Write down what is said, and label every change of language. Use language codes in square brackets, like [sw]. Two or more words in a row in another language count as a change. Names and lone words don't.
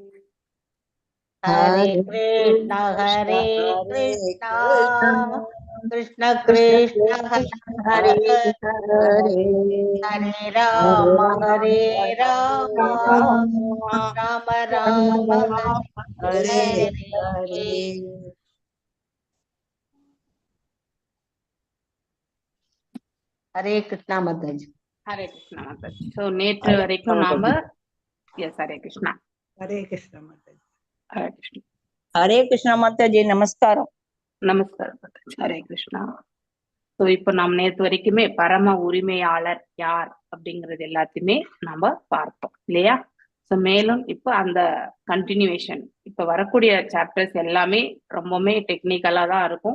[sa] हरे कृष्ण कृष्ण कृष्ण हरे हरे हरे राम राम राम हरे हरे हरे [hi] हरे कृष्णा माता जी हरे कृष्णा माता जी [ta] सो நேற்று வரைக்கும் நாம எஸ் ஹரே கிருஷ்ணா [hi] हरे कृष्ण माता जी [ta] ஹரே கிருஷ்ணா [hi] हरे कृष्णा माता जी नमस्कार [ta] நமஸ்காரம் மாதாஜி ஹரே கிருஷ்ணா ஸோ இப்போ நாம் நேற்று வரைக்குமே பரம உரிமையாளர் யார் அப்படிங்கிறது எல்லாத்தையுமே நம்ம பார்த்தோம் இல்லையா ஸோ மேலும் இப்போ அந்த கண்டினியூவேஷன் இப்போ வரக்கூடிய சாப்டர்ஸ் எல்லாமே ரொம்பவுமே டெக்னிக்கலா தான் இருக்கும்.